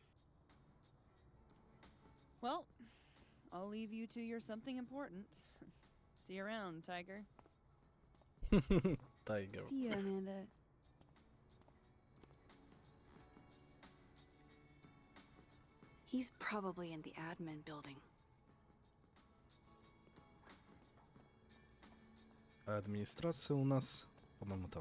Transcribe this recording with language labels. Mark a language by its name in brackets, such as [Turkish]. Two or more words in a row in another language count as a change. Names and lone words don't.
[English] Well, I'll leave you to your something important. See you around, Tiger. [Russian] Тайгер. [English] See you, Amanda. He's probably in the admin building. [Russian] А администрация у нас, по-моему, там.